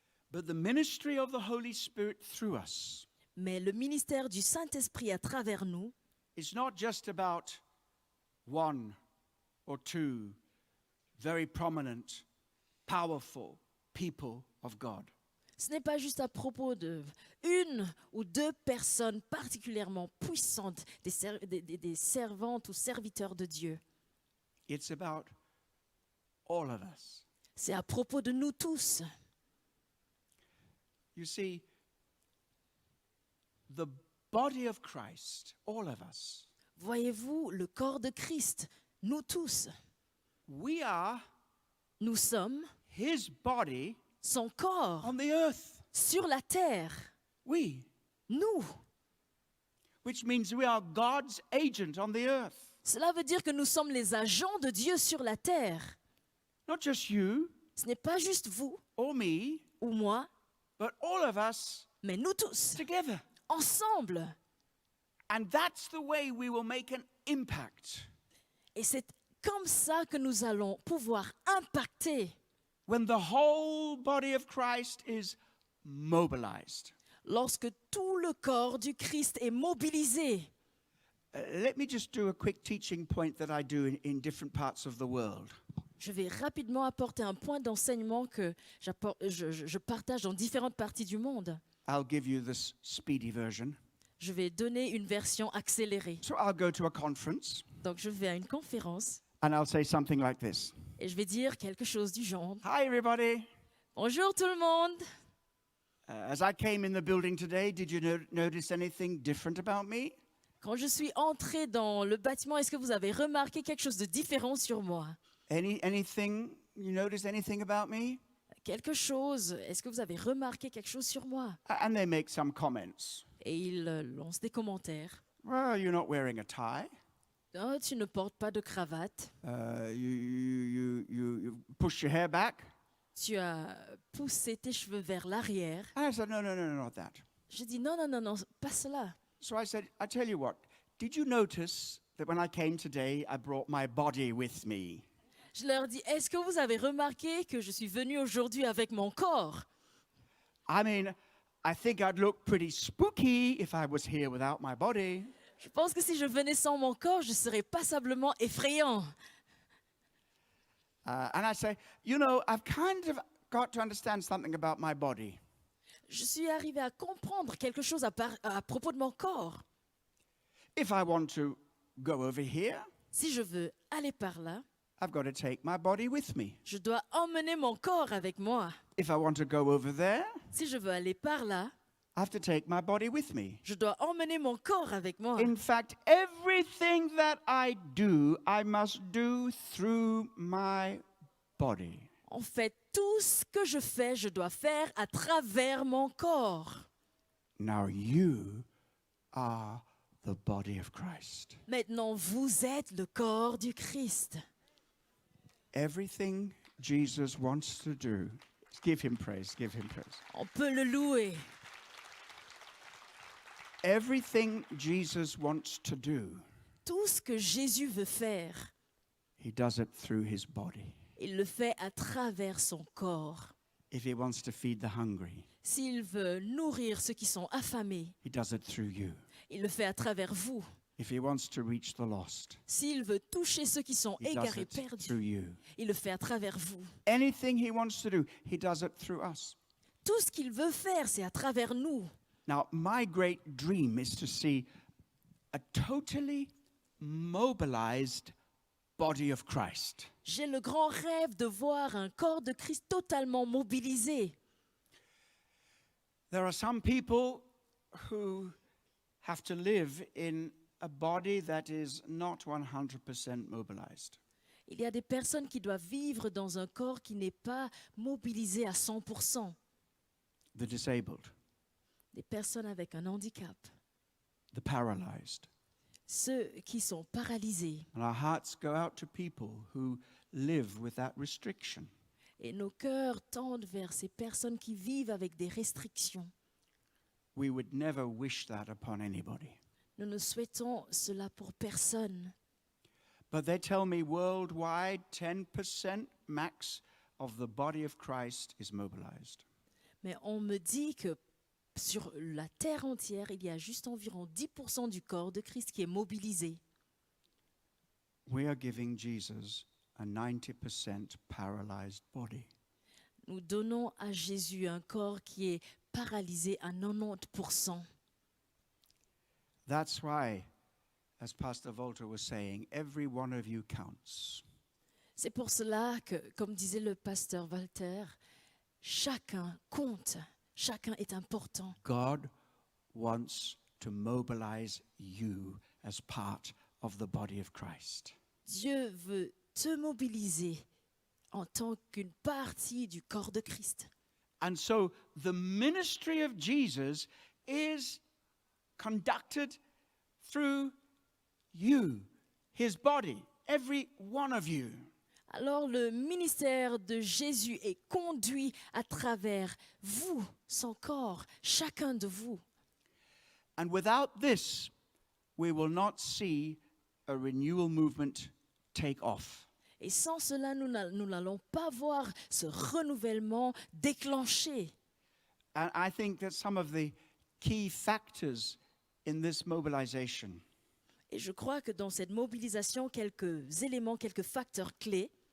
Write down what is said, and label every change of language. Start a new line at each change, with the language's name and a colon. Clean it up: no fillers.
English: But the ministry of the Holy Spirit through us
French: Mais le ministère du Saint-Esprit à travers nous,
English: is not just about one or two very prominent, powerful people of God.
French: ce n'est pas juste à propos de une ou deux personnes particulièrement puissantes, des servantes ou serviteurs de Dieu.
English: It's about all of us.
French: C'est à propos de nous tous.
English: You see, the body of Christ, all of us,
French: Voyez-vous, le corps de Christ, nous tous,
English: we are
French: nous sommes
English: his body
French: son corps
English: on the earth.
French: sur la terre.
English: We,
French: Nous.
English: which means we are God's agent on the earth.
French: Cela veut dire que nous sommes les agents de Dieu sur la terre.
English: Not just you
French: Ce n'est pas juste vous
English: or me,
French: ou moi,
English: but all of us
French: mais nous tous,
English: together.
French: ensemble.
English: And that's the way we will make an impact.
French: Et c'est comme ça que nous allons pouvoir impacter
English: When the whole body of Christ is mobilized.
French: lorsque tout le corps du Christ est mobilisé.
English: Let me just do a quick teaching point that I do in different parts of the world.
French: Je vais rapidement apporter un point d'enseignement que je partage dans différentes parties du monde.
English: I'll give you this speedy version.
French: Je vais donner une version accélérée.
English: So I'll go to a conference
French: Donc je vais à une conférence
English: and I'll say something like this.
French: et je vais dire quelque chose du genre.
English: Hi, everybody.
French: Bonjour tout le monde.
English: As I came in the building today, did you notice anything different about me?
French: Quand je suis entrée dans le bâtiment, est-ce que vous avez remarqué quelque chose de différent sur moi?
English: Anything, you notice anything about me?
French: quelque chose. Est-ce que vous avez remarqué quelque chose sur moi?
English: And they make some comments.
French: Et ils lancent des commentaires.
English: Well, you're not wearing a tie.
French: Oh, tu ne portes pas de cravate.
English: You push your hair back.
French: Tu as poussé tes cheveux vers l'arrière.
English: And I said, no, not that.
French: Je dis non, non, non, non, pas cela.
English: So I said, I tell you what, did you notice that when I came today, I brought my body with me?
French: Je leur dis, est-ce que vous avez remarqué que je suis venue aujourd'hui avec mon corps?
English: I mean, I think I'd look pretty spooky if I was here without my body.
French: Je pense que si je venais sans mon corps, je serais passablement effrayant.
English: And I say, you know, I've kind of got to understand something about my body.
French: Je suis arrivée à comprendre quelque chose à propos de mon corps.
English: If I want to go over here,
French: Si je veux aller par là,
English: I've got to take my body with me.
French: je dois emmener mon corps avec moi.
English: If I want to go over there,
French: Si je veux aller par là,
English: I have to take my body with me.
French: je dois emmener mon corps avec moi.
English: In fact, everything that I do, I must do through my body.
French: En fait, tout ce que je fais, je dois faire à travers mon corps.
English: Now you are the body of Christ.
French: Maintenant, vous êtes le corps du Christ.
English: Everything Jesus wants to do, give him praise, give him praise.
French: On peut le louer.
English: Everything Jesus wants to do,
French: Tout ce que Jésus veut faire,
English: he does it through his body.
French: il le fait à travers son corps.
English: If he wants to feed the hungry,
French: S'il veut nourrir ceux qui sont affamés,
English: he does it through you.
French: il le fait à travers vous.
English: If he wants to reach the lost,
French: S'il veut toucher ceux qui sont
English: he does
French: égarés,
English: it
French: perdus,
English: through you.
French: il le fait à travers vous.
English: Anything he wants to do, he does it through us.
French: Tout ce qu'il veut faire, c'est à travers nous.
English: Now, my great dream is to see a totally mobilized body of Christ.
French: J'ai le grand rêve de voir un corps de Christ totalement mobilisé.
English: There are some people who have to live in a body that is not 100% mobilized.
French: Il y a des personnes qui doivent vivre dans un corps qui n'est pas mobilisé à 100%.
English: The disabled,
French: Des personnes avec un handicap,
English: the paralyzed.
French: ceux qui sont paralysés.
English: And our hearts go out to people who live with that restriction.
French: Et nos cœurs tendent vers ces personnes qui vivent avec des restrictions.
English: We would never wish that upon anybody.
French: Nous ne souhaitons cela pour personne.
English: But they tell me worldwide 10% max of the body of Christ is mobilized.
French: Mais on me dit que sur la terre entière, il y a juste environ 10% du corps de Christ qui est mobilisé.
English: We are giving Jesus a 90% paralyzed body.
French: Nous donnons à Jésus un corps qui est paralysé à 90%.
English: That's why, as Pastor Volta was saying, every one of you counts.
French: C'est pour cela que, comme disait le pasteur Walter, chacun compte, chacun est important.
English: God wants to mobilize you as part of the body of Christ.
French: Dieu veut te mobiliser en tant qu'une partie du corps de Christ.
English: And so the ministry of Jesus is conducted through you, his body, every one of you.
French: Alors le ministère de Jésus est conduit à travers vous, son corps, chacun de vous.
English: And without this, we will not see a renewal movement take off.
French: Et sans cela, nous n'allons pas voir ce renouvellement déclenché.
English: And I think that some of the key factors in this mobilization
French: Et je crois que dans cette mobilisation, quelques éléments, quelques facteurs clés,